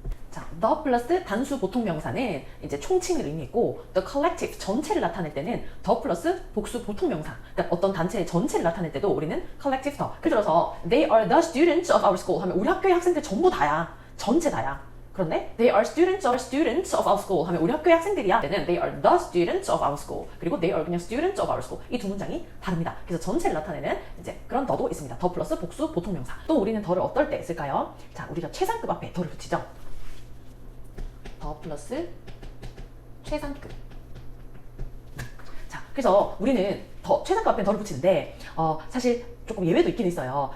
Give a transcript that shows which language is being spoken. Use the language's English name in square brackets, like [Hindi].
[Korean] 자, the 플러스 단수 보통 명사는 이제 총칭을 의미했고 the collective 전체를 나타낼 때는 the 플러스 복수 보통 명사. 그러니까 어떤 단체의 전체를 나타낼 때도 우리는 collective the. 예를 들어서 [English] they are the students of our school [Korean] 하면 우리 학교의 학생들 전부 다야. 전체 다야. 그런데 [English] they are students of our school [Korean] 하면 우리 학교의 학생들이야. 때는 [English] they are the students of our school. [Korean] 그리고 [English] they are [Korean] 그냥 [English] students of our school. [Korean] 이 두 문장이 다릅니다. 그래서 전체를 나타내는 이제 그런 더도 있습니다. 더 플러스 복수 보통 명사. 또 우리는 더를 어떨 때 쓸까요? 자, 우리가 최상급 앞에 더를 붙이죠. 더 플러스 최상급. 자, 그래서 우리는 더 최상급 앞에 더를 붙이는데 사실 조금 예외도 있긴 있어요.